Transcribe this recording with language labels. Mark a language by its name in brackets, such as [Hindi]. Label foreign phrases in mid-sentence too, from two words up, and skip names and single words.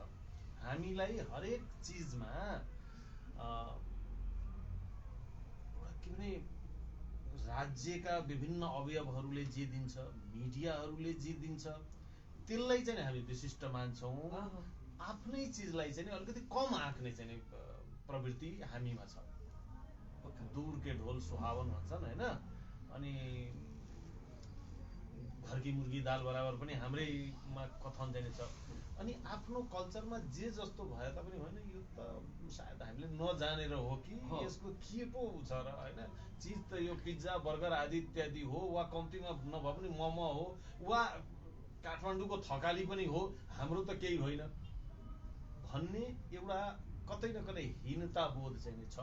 [Nepali] हामीलाई हरेक चिजमा के भने राज्यका विभिन्न अवयवहरूले जे दिन्छ, मिडियाहरूले जे दिन्छ, त्यसलाई चाहिँ हामी विशिष्ट मान्छौँ। आफ्नै चिजलाई चाहिँ अलिकति कम आँक्ने चाहिँ प्रवृत्ति हामीमा छ। [Hindi] दूर के ढोल सुहावन [Nepali] भन्छन् होइन, अनि [Hindi] घर की मुर्गी दाल बराबर [Nepali] पनि हाम्रैमा कथन चाहिँ छ। अनि आफ्नो कल्चरमा जे जस्तो भए तापनि होइन, यो त सायद हामीले नजानेर हो कि यसको के पो छ र होइन, चिज त यो पिज्जा बर्गर आदि इत्यादि हो, वा कम्तीमा नभए पनि मोमो हो, वा काठमाडौँको थकाली पनि हो, हाम्रो त केही होइन भन्ने एउटा कतै न कतै हीनता बोध चाहिँ छ।